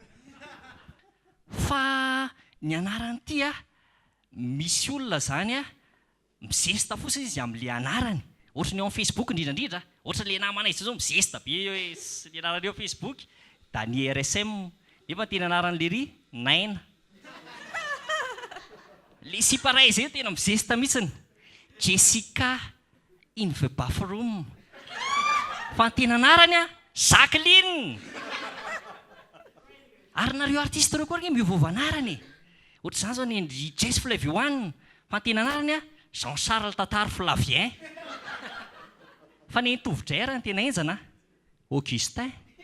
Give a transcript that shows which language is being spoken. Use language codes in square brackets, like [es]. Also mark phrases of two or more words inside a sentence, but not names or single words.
[mg] Fa ny anarany ity misy olona zany mizesta fotsiny izy amin'le anarany. Ohatra ny ao amin'ny Facebook indrindrandrindra, ohatra le namana izy zao mizesta be hoe le anarany eo Facebook da ny RSM nefa tena anaran'le ry Naina. Le siparay zay tena mizesta mihitsiny. [en] Jessica in the bathroom. [mg] Fa ny tena anarany Jacqueline. Ary nareo artiste reo koa reny miovova anarany. Ohatra zany zao ny Jess Flavioane. Fa ny tena anarany Jean-Charles Tatar Flavien. Fa ny tovodray ary ny tena enjana Augustin.